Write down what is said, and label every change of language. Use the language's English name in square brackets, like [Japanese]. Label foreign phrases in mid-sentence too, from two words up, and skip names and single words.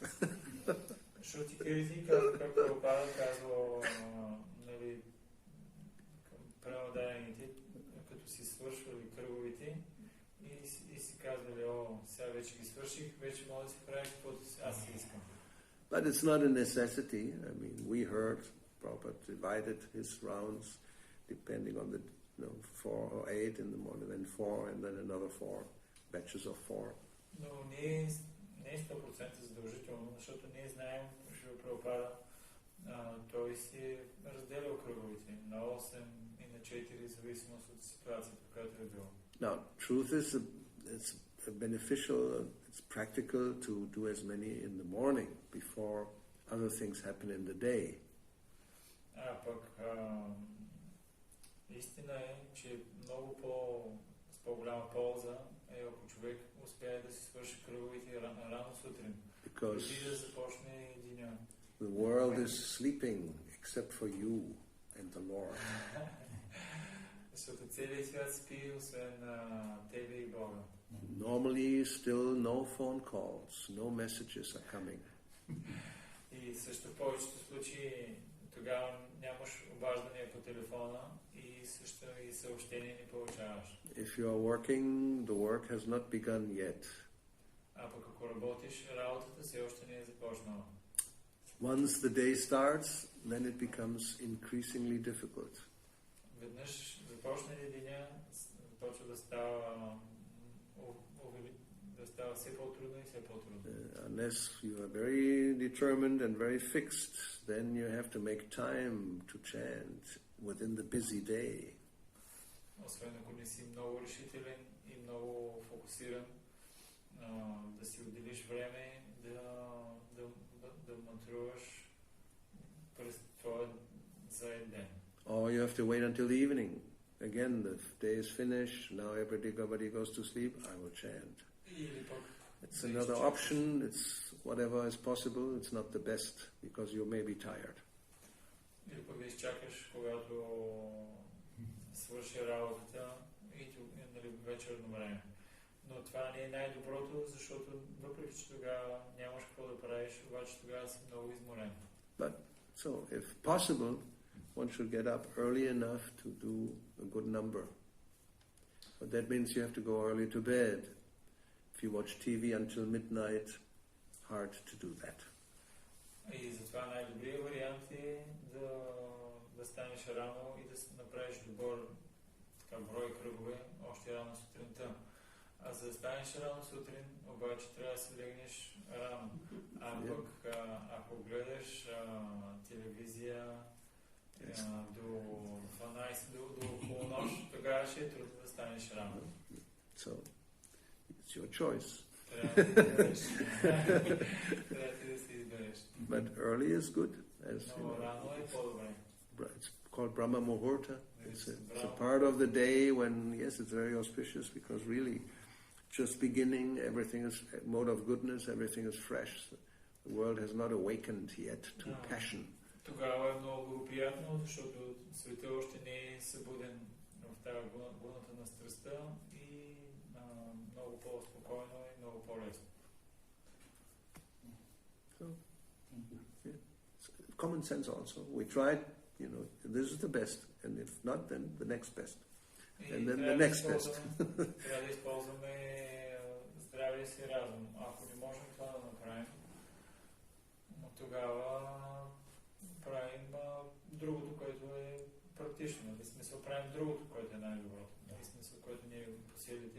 [Bulgarian] Шутикирти, как Прабхупада казва, към пренадаените, като си свършвали кръговите и си казвали, сега вече ги свърших, вече мога да си правя каквото аз си искам. [English] But it's not a necessity. I mean, we heard Prabhupada divided his rounds depending on the 4 or 8 in the morning, then 4 and then another 4 batches of 4. [Bulgarian] Но не е 100% задължително, защото ние знаем, Шрила Прабхупада, той си разделял кръговите на 8 и на 4, в зависимост от ситуацията, в която е бил. [English] Now, truth is, it's beneficial, it's practical to do as many in the morning before other things happen in the day. [Bulgarian] Пък истина е, че много с по-голяма полза е ако човек успее да си свърши кръговите рано сутрин, преди да започне деня. [English] The world is sleeping except for you and the Lord. [Bulgarian] Защото целият свят спи, освен тебе и Бога. [English] Normally, still no phone calls, no messages are coming. [Bulgarian] И също в повечето случаи тогава нямаш обаждания по телефона и също и съобщения не получаваш. [English] If you are working, the work has not begun yet. [Bulgarian] А пък ако работиш, работата все още не е започнала. [English] Once the day starts, then it becomes increasingly difficult. [Bulgarian] Веднъж започне ли деня, започва да става все по-трудно и все по-трудно. [English] Unless you are very determined and very fixed, then you have to make time to chant within the busy day. [Bulgarian] Освен ако не си много решителен и много фокусиран, да си отделиш време, да мантруваш през твоя заед ден. [English] Or you have to wait until the evening. Again, the day is finished, now everybody goes to sleep, I will chant. It's another option, it's whatever is possible, it's not the best, because you may be tired. [Bulgarian] Или пък да изчакаш, когато свърши работата и нали, вечерно време. Но това не е най-доброто, защото въпреки че тогава нямаш какво да правиш, обаче тогава си много изморен. [English] But so, if possible, one should get up early enough to do a good number. But that means you have to go early to bed. If you watch TV until midnight, hard to do that. [Bulgarian] И затова най-добрият вариант е да станеш рано и да направиш добър брой кръгове още рано сутринта. А за да станеш рано сутрин, обаче трябва да се легнеш рано. А пък ако гледаш телевизия до 12, до полунощ, тогава ще е трудно да станеш рано. [English] So, it's your choice. But early is good, as you know. It's called Brahma Muhurta. It's a part of the day when, yes, it's very auspicious because really, just beginning, everything is mode of goodness, everything is fresh. The world has not awakened yet to passion. [Bulgarian] Тогава е много приятно, защото светът още не е събуден в тази гуната на страстта и много по-спокойно и много по-лесно. [English] So, yeah. Common sense also. We tried, this is the best, and if not, then the next best. And then the next best. [Bulgarian] Трябва да използваме здравия си разум. Ако не можем това да направим, тогава правим другото, което е практично. В смисъл правим другото, което е най-доброто. В смисъл, което ни е по силите.